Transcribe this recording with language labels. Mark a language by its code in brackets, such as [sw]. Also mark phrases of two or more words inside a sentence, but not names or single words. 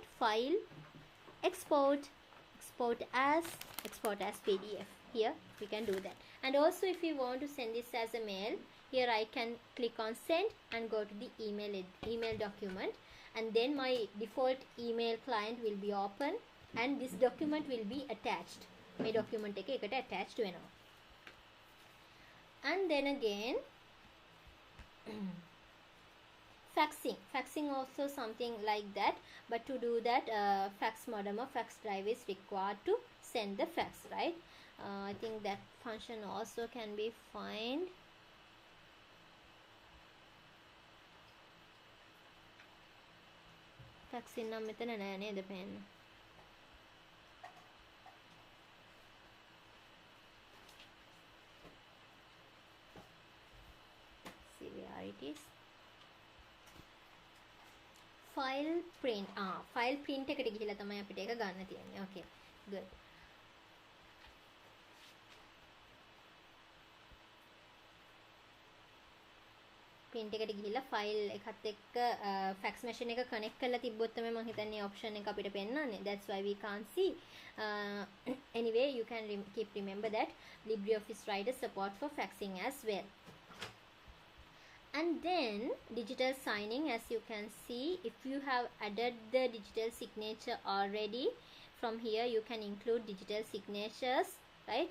[en] File, export as PDF. Here we can do that. And also if you want to send this as a mail, here I can click on send and go to the email document, and then my default email client will be open and this document will be attached. My document [si] එක එකට attached වෙනවා. [en] And then again faxing also something like that, but to do that fax modem or fax drive is required to send the fax, right? I think that function also can be found. [si] faxing නම් මෙතන නෑ නේද පේන්න. [en] See where it is. File print. File print [si] එකට ගිහිලා තමයි අපිට ඒක ගන්න තියෙන්නේ. [en] Okay, good. [si] print එකට ගිහිලා file එකත් එක්ක [en] fax machine [si] එක connect කරලා තිබ්බොත් තමයි මම හිතන්නේ option එක අපිට පෙන්නන්නේ. [en] That's why we can't see. Anyway, you can keep remember that LibreOffice Writer support for faxing as well. And then digital signing, as you can see, if you have added the digital signature already, from here you can include digital signatures, right?